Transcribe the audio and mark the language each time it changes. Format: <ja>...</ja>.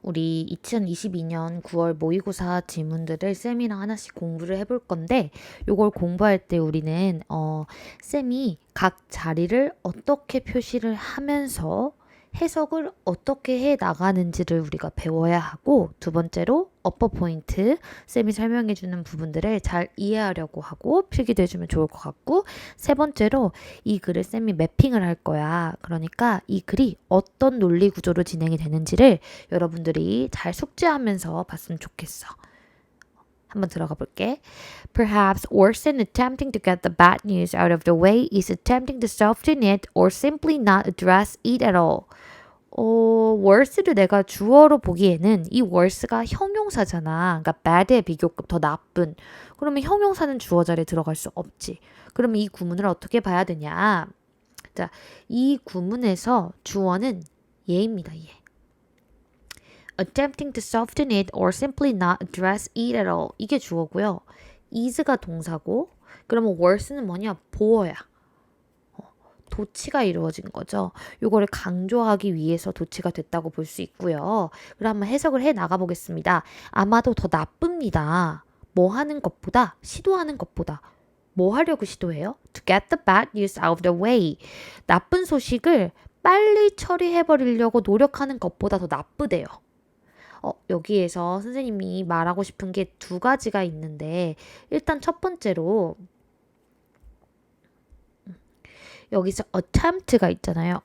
<ko>우리 2022년 9월 모의고사 지문들을 쌤이랑 하나씩 공부를 해볼 건데, 요걸 공부할 때 우리는, 쌤이 각 자리를 어떻게 표시를 하면서 해석을 어떻게 해 나가는지를 우리가 배워야 하고, 두 번째로 어퍼 포인트, 쌤이 설명해 주는 부분들을 잘 이해하려고 하고 필기도 해주면 좋을 것 같고, 세 번째로 이 글을 쌤이 매핑을 할 거야. 그러니까 이 글이 어떤 논리 구조로 진행이 되는지를 여러분들이 잘 숙지하면서 봤으면 좋겠어. 한번 들어가 볼게.</ko> <en>Perhaps worse than attempting to get the bad news out of the way is attempting to soften it or simply not address it at all.</en> <ko>worse를 내가 주어로 보기에는 이 worse가 형용사잖아. 그러니까 bad의 비교급 더 나쁜. 그러면 형용사는 주어 자리에 들어갈 수 없지. 그러면 이 구문을 어떻게 봐야 되냐? 자, 이 구문에서 주어는 얘입니다. 얘.</ko> <en>Attempting to soften it or simply not address it at all.</en> <ko>이게 주어고요. is가 동사고, 그러면 worse는 뭐냐? 보어야. 도치가 이루어진 거죠. 요거를 강조하기 위해서 도치가 됐다고 볼 수 있고요. 그럼 한번 해석을 해 나가 보겠습니다. 아마도 더 나쁩니다. 뭐 하는 것보다, 시도하는 것보다. 뭐 하려고 시도해요?</ko> <en>To get the bad news out of the way.</en> <ko>나쁜 소식을 빨리 처리해 버리려고 노력하는 것보다 더 나쁘대요. 여기에서 선생님이 말하고 싶은 게 두 가지가 있는데, 일단 첫 번째로 여기서 attempt가 있잖아요.</ko>